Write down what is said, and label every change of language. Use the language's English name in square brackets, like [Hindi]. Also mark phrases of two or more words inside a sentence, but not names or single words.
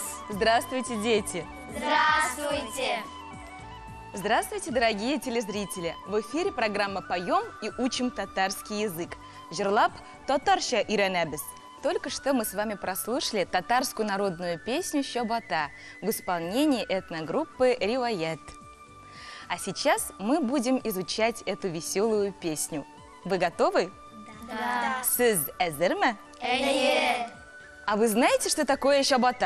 [Russian] Здравствуйте, дети! Здравствуйте! Здравствуйте, дорогие телезрители! В эфире программа «Поем и учим татарский язык». [Tatar] Жырлап, татарча өйрәнәбез. [Russian] Только что мы с вами прослушали татарскую народную песню «Щобота» в исполнении этногруппы «Риваят». А сейчас мы будем изучать эту веселую песню. Вы готовы? Да. [Tatar] Сіз әзір ме? [Russian] А вы знаете, что такое щобота?